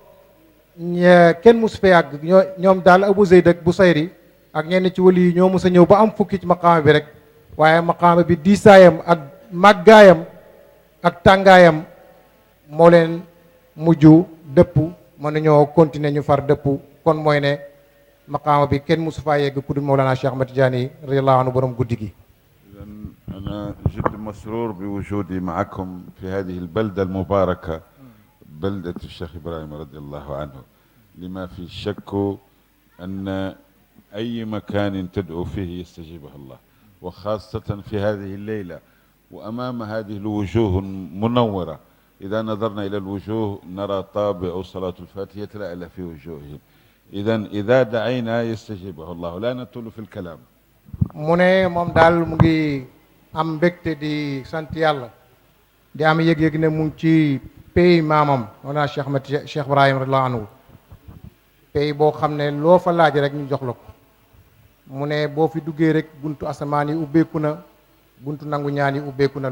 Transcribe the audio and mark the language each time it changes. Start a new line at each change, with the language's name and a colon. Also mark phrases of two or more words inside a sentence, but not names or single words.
Wolof: kenn mus fee yàgg ñoom daal Abu Zayd ak Busayri ak ñenn ci wali yi ñoo mus a ñëw ba am fukki ci maqaama bi rek waaye maqaama bi diisaayam ak màggaayam ak tàngaayam moo leen mujj dëpp mënuñoo continuer ñu far dëpp kon mooy ne maqaama bi kenn musu faa yegg ku dul Mawlana Cheikh Ahmed Tidiane
Arabic: رضي الله عنه
Wolof: borom guddi gi.
Arabic: أنا جد مسرور بوجودي معكم في هذه البلدة المباركة بلدة الشيخ إبراهيم رضي الله عنه لما في شك أن أي مكان تدعو فيه يستجيبه الله وخاصة في هذه الليلة وأمام هذه الوجوه المنورة إذا نظرنا إلى الوجوه نرى طابع صلاة الفاتحة يتلألأ في وجوههم إذا دعينا يستجيبه الله لا نطول في الكلام.
Wolof: mu ne moom daal mu ngi am mbégte di sant yàlla di am yëg-yëg ne mu ngi ci pays maamam wala Cheikh Ahmed Cheikh Ibrahim
Arabic: رضي الله عنه
Wolof: pays boo xam ne loo fa laaj rek ñu jox la ko mu ne boo fi duggee rek buntu asamaan yi ubbeeku na buntu nangu ñaan yi ubbeeku na